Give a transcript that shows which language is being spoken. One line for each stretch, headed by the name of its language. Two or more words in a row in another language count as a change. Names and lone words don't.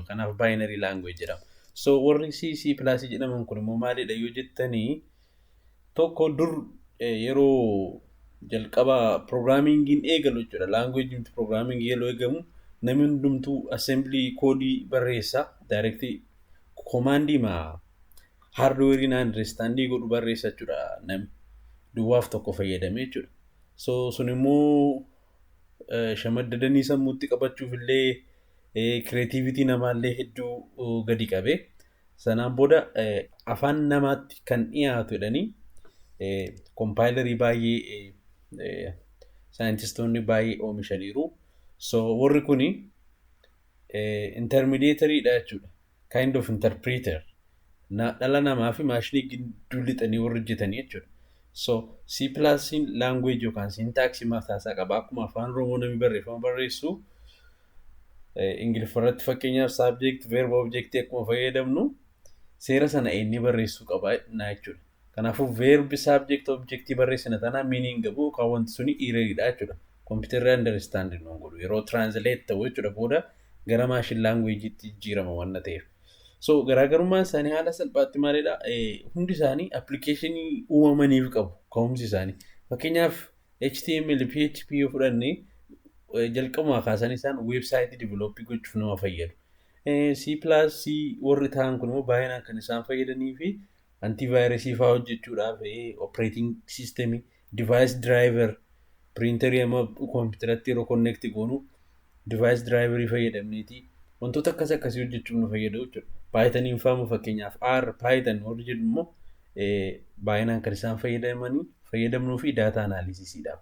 Oromo: Kanaaf
English: binary language
Oromo: jedhama. So warri C++ jedhaman kun immoo maalidha yoo jettanii tokko dur yeroo jalqaba piroograamingin eegalu jechuudha.
English: Language programming
Oromo: yeroo eegamu namni hundumtuu assembly koodii barreessa
English: directly command hardware understand
Oromo: godhu barreessa jechuudha namni duwwaaf tokko fayyadamee jechuudha. So sun immoo shamaddadanii sammuutti qabachuuf illee creativity namaallee hedduu gadi qabe. Sanaan booda afaan namaatti kan dhiyaatu jedhanii compilerii baay'ee saayintistoonni baay'ee oomishaniiru. So warri kuni intermediaryidha jechuudha.
English: Kind of interpreter.
Oromo: Dhala namaa fi maashinii gidduu lixanii warri hojjetanii jechuudha. So C++ language yookaan syntax mataasaa qaba. Akkuma afaan Oromoo namni barreeffama barreessu Ingiliffarratti fakkeenyaaf
English: subject verb object
Oromo: akkuma fayyadamnu seera sana inni barreessuu qaba jechuudha. Kanaafuu
English: verb subject object
Oromo: barreessina tanaa meaning qabu kan wanti suni erroridha jechuudha.
English: Computer understanding
Oromo: non godhu yeroo translate ta'u jechuudha booda gara
English: machine language
Oromo: itti jijjiirama waan ta'eef. So garaagarummaan isaanii haala salphaatti maalidha? Hundi isaanii applicationii uumamaniif qabu ka'umsi isaanii. Fakkeenyaaf HTML, PHP yoo fudhanne jalqabumaa kaasan isaan
English: website develop
Oromo: gochuuf nama fayyadu. C++ warri ta'an kun immoo baay'inaan kan isaan fayyadanii fi antivirusii fa'aa hojjechuudhaaf
English: operating system, device driver,
Oromo: printerii amma kompiitaratti yeroo connect goonu
English: device driverii
Oromo: fayyadamneeti wantoota akkasii hojjechuuf nu fayyadu jechuudha. Pythoniin fa'aa fakkeenyaaf R, Python warri jedhu immoo baay'inaan kan isaan fayyadamnuu fi
English: data analysisiidhaaf.